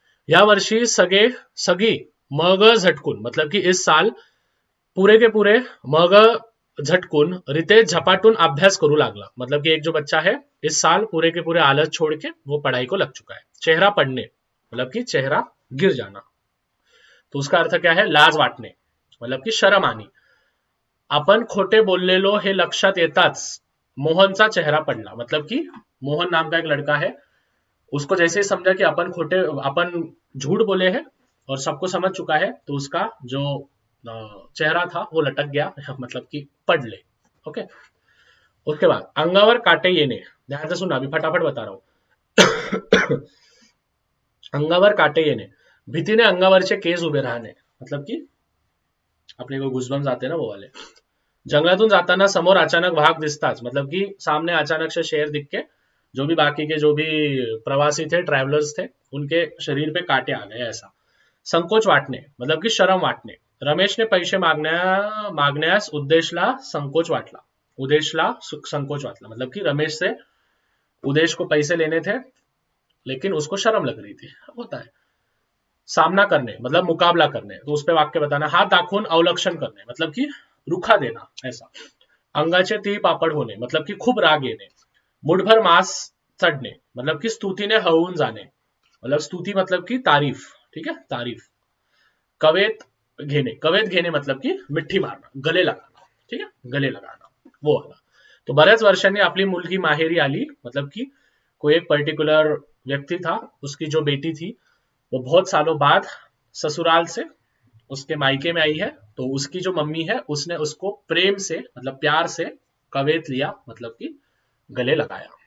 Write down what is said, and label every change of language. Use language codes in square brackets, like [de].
[mr] या वर्षी सगी मग झटकून, [hi] मतलब कि इस साल पूरे के पूरे [mr] मग झटकून रितेश झपाटून अभ्यास करू लागला. [hi] मतलब कि एक जो बच्चा है इस साल पूरे के पूरे आलस छोड़ के वो पढ़ाई को लग चुका है. चेहरा पडणे मतलब कि चेहरा गिर जाना, तो उसका अर्थ क्या है, लाज वाटणे, मतलब की शरम आनी. [mr] आपण खोटे बोललेलो हे लक्षात येताच मोहनचा चेहरा पडला. [hi] मतलब कि मोहन नाम का एक लड़का है, उसको जैसे ही समझा कि अपन झूठ बोले हैं और सबको समझ चुका है, तो उसका जो चेहरा था वो लटक गया, मतलब कि पडले. ओके, उसके बाद अंगावर काटे येणे. ध्यान से सुनना, अभी फटाफट बता रहा हूं. [mr] अंगावर काटे येणे, भीतीने अंगावरचे केस उभे राहणे, [hi] मतलब कि अपने को गुजबम्स आते ना वो वाले. [mr] जंगलातून जाताना समोर अचानक वाघ दिसताच, [hi] मतलब कि सामने अचानक से शेर दिख के जो भी बाकी के जो भी प्रवासी थे, ट्रैवलर्स थे, उनके शरीर पे कांटे आ गए, ऐसा. [mr] संकोच वाटणे मतलब की शरम वाटणे. रमेशने पैसे मागण्यास उद्देशला संकोच वाटला. उदेशला संकोच वाटला, [hi] मतलब कि रमेश से उदेश को पैसे लेने थे लेकिन उसको शर्म लग रही थी, होता है. सामना करने मतलब मुकाबला करने, तो उस पर वाक्य बताना. [mr] हाथ दाखवून अवलक्षण करणे मतलब कि रुखा देना, ऐसा. अंगाचे तीळ पापड होणे मतलब कि खूप राग येणे. मुठभर मांस चढणे मतलब कि स्तुतीने हळवून जाणे, [hi] मतलब स्तुति मतलब कि तारीफ. ठीक है, तारीफ. कवेत घेणे, कवेत घेणे मतलब कि मिठी मारना, गले लगाना. ठीक है, गले लगाना वो वाला. [mr] तो बऱ्याच वर्षांनी आपली मुलगी माहेरी आली, [hi] मतलब कि कोई एक पर्टिकुलर व्यक्ति था, उसकी जो बेटी थी वो बहुत सालों बाद ससुराल से उसके मायके में आई है, तो उसकी जो मम्मी है उसने उसको प्रेम से मतलब प्यार से कवेत लिया, मतलब कि गले लगाया.